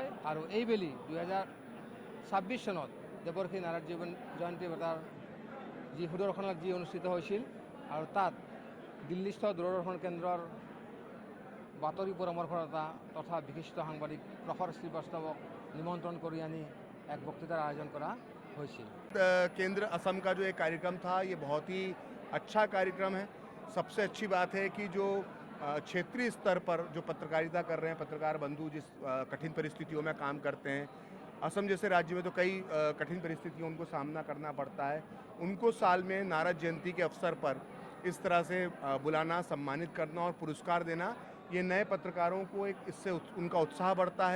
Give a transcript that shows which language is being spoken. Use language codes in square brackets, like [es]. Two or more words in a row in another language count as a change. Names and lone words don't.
[as] আৰু এইবেলি 2026 চনত দেৱৰ্ষী নাৰদ জয়ন্তী বঁটাৰ যি সুদৰ্শনত যি অনুষ্ঠিত হৈছিল, আৰু তাত দিল্লীস্থ দূৰদৰ্শন কেন্দ্ৰৰ বাতৰি পৰামৰ্শদাতা তথা বিশিষ্ট সাংবাদিক প্ৰখৰ শ্ৰীবাস্তৱক निमंत्रण কৰি আনি এক বক্তৃতাৰ আয়োজন কৰা হৈছিল। [hi] केंद्र असम का जो एक कार्यक्रम था, ये बहुत ही अच्छा कार्यक्रम है। सबसे अच्छी बात है कि जो क्षेत्रीय स्तर पर जो पत्रकारिता कर रहे हैं पत्रकार बंधु, जिस कठिन परिस्थितियों में काम करते हैं, असम जैसे राज्य में तो कई कठिन परिस्थितियों उनको सामना करना पड़ता है, उनको साल में नारद जयंती के अवसर पर इस तरह से बुलाना, सम्मानित करना और पुरस्कार देना, ये नए पत्रकारों को एक इससे उनका उत्साह बढ़ता है।